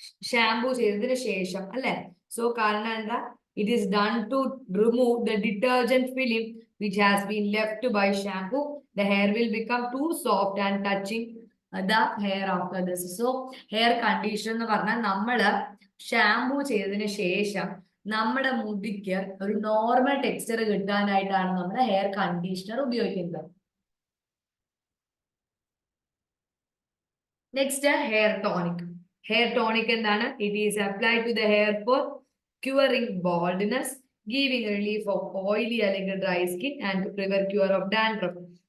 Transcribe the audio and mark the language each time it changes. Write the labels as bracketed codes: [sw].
[ml] Shampoo ചെയ്തതിന് ശേഷം അല്ലെ? സോ കാരണം എന്താ? [en] It is done to remove the detergent film which has been left by shampoo. The hair will become too soft and touching the hair after this. So hair conditioner [ml] എന്ന് പറഞ്ഞാൽ നമ്മള് shampoo ചെയ്തതിന് ശേഷം നമ്മുടെ മുടിക്ക് ഒരു നോർമൽ ടെക്സ്ചർ കിട്ടാനായിട്ടാണ് നമ്മൾ hair conditioner ഉപയോഗിക്കുന്നത്. [en] Next hair tonic. Hair tonic എന്താണ്? It is applied to the hair for curing baldness, giving relief of oily അല്ലെങ്കിൽ dry skin and to prevent cure of dandruff.